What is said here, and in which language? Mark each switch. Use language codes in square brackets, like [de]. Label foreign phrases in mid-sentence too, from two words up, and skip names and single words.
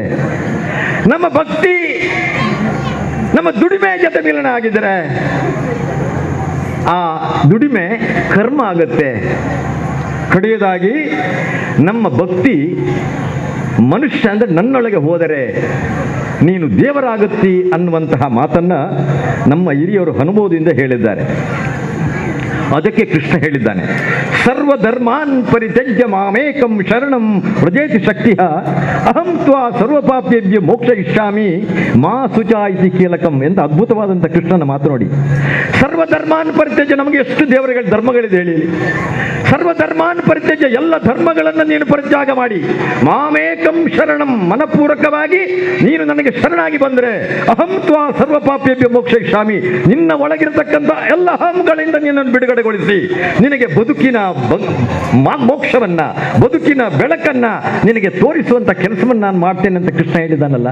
[kn] ನಮ್ಮ ಭಕ್ತಿ ನಮ್ಮ ದುಡಿಮೆ ಜೊತೆ ಮಿಲನ ಆಗಿದ್ದರೆ ಆ ದುಡಿಮೆ ಕರ್ಮ ಆಗುತ್ತೆ. ಕಡೆಯದಾಗಿ ನಮ್ಮ ಭಕ್ತಿ ಮನುಷ್ಯ ಅಂದರೆ ನನ್ನೊಳಗೆ ಹೋದರೆ ನೀನು ದೇವರಾಗುತ್ತಿ ಅನ್ನುವಂತಹ ಮಾತನ್ನ ನಮ್ಮ ಹಿರಿಯವರು ಅನುಭವದಿಂದ ಹೇಳಿದ್ದಾರೆ. ಅದಕ್ಕೆ ಕೃಷ್ಣ ಹೇಳಿದ್ದಾನೆ, [sa] ಸರ್ವಧರ್ಮಾನ್ ಪರಿತ್ಯಜ್ಯ ಮಾಮೇಕಂ ಶರಣಂ ವ್ರಜೇತಿ ಶಕ್ತಿಯ ಅಹಂ ತ್ವಾ ಸರ್ವಪಾಪ್ಯೇಭ್ಯ ಮೋಕ್ಷ ಇಷ್ಯಾಮಿ ಮಾ ಸುಚಾ ಇತಿ ಕೀಲಕಂ [kn] ಅಂತ ಅದ್ಭುತವಾದಂಥ ಕೃಷ್ಣನ ಮಾತು ನೋಡಿ. [sa] ಸರ್ವಧರ್ಮಾನ್ ಪರಿತ್ಯಜ್ಯ, [kn] ನಮಗೆ ಎಷ್ಟು ದೇವರುಗಳ ಧರ್ಮಗಳಿದೆ ಹೇಳಿ. [sa] ಸರ್ವಧರ್ಮಾನ್ ಪರಿತ್ಯಜ್ಯ, [kn] ಎಲ್ಲ ಧರ್ಮಗಳನ್ನು ನೀನು ಪರಿತ್ಯಾಗ ಮಾಡಿ [sa] ಮಾಮೇಕಂ ಶರಣಂ, [kn] ಮನಪೂರ್ವಕವಾಗಿ ನೀನು ನನಗೆ ಶರಣಾಗಿ ಬಂದರೆ [sa] ಅಹಂ ತ್ವಾ ಸರ್ವಪಾಪ್ಯೇಭ್ಯ ಮೋಕ್ಷ ಇಷ್ಯಾಮಿ, [kn] ನಿನ್ನ ಒಳಗಿರತಕ್ಕಂಥ ಎಲ್ಲ ಅಹಂಗಳಿಂದ ನಿನ್ನನ್ನು ಬಿಡುಗಡೆಗೊಳಿಸಿ ನಿನಗೆ ಬದುಕಿನ ಮೋಕ್ಷವನ್ನ, ಬದುಕಿನ ಬೆಳಕನ್ನ ನಿನಗೆ ತೋರಿಸುವಂತ ಕೆಲಸವನ್ನು ನಾನು ಮಾಡ್ತೇನೆ ಅಂತ ಕೃಷ್ಣ ಹೇಳಿದಾನಲ್ಲ.